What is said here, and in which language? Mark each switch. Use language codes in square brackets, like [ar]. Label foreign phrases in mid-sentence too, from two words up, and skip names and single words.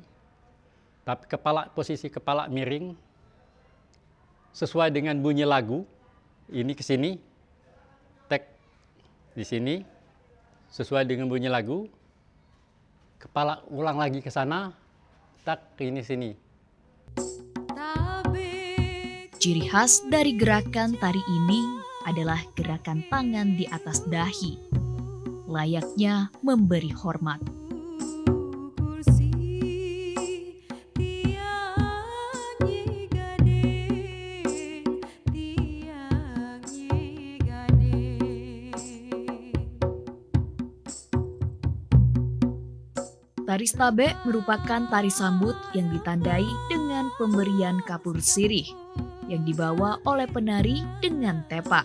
[id] Tapi posisi kepala miring, sesuai dengan bunyi lagu, ini ke sini, tek di sini, sesuai dengan bunyi lagu, kepala ulang lagi ke sana, tak ini sini. Ciri khas dari gerakan tari ini adalah gerakan tangan di atas dahi, layaknya memberi hormat. [ban] Kursi tiang ye gading, tiang ye gading. [id] Tari Stabe merupakan tari sambut yang ditandai dengan pemberian kapur sirih yang dibawa oleh penari dengan tepak.